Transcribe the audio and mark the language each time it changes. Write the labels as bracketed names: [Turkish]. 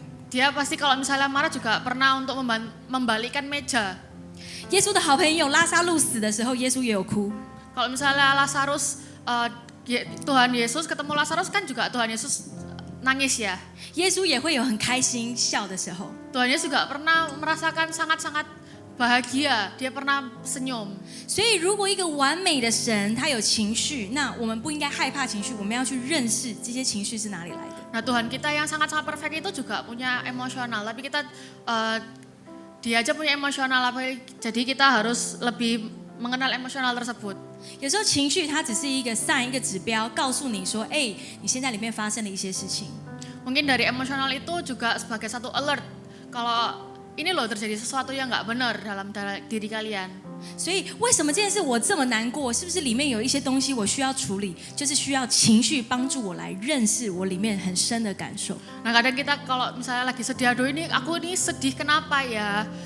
[Indonesian] Dia pasti kalau misalnya marah juga pernah untuk membalikkan meja. [Chinese] 耶稣的好朋友拉撒路死的时候，耶稣也有哭。 [Indonesian] Kalau misalnya Lazarus, Tuhan Yesus ketemu Lazarus kan juga Tuhan Yesus nangis ya. [Chinese] 耶稣也会有很开心笑的时候。 [Indonesian] Tuhan Yesus juga pernah merasakan sangat-sangat bahagia, dia pernah senyum. [Chinese] 所以，如果一个完美的神他有情绪，那我们不应该害怕情绪，我们要去认识这些情绪是哪里来的。 [Indonesian] Nah Tuhan kita yang sangat-sangat perfect itu juga punya emosional, tapi kita dia aja punya emosional, jadi kita harus lebih mengenal emosional tersebut. [Chinese] 有时候情绪它只是一个 sign 一个指标，告诉你说，哎，你现在里面发生了一些事情。 [Indonesian] Mungkin dari emosional itu juga sebagai satu alert kalau ini loh terjadi sesuatu yang nggak benar dalam diri kalian. [Chinese] 所以为什么这件事我这么难过？是不是里面有一些东西我需要处理？就是需要情绪帮助我来认识我里面很深的感受。 [Indonesian] Nah kadang kita kalau misalnya lagi sedih, aduh ini aku ini sedih kenapa ya?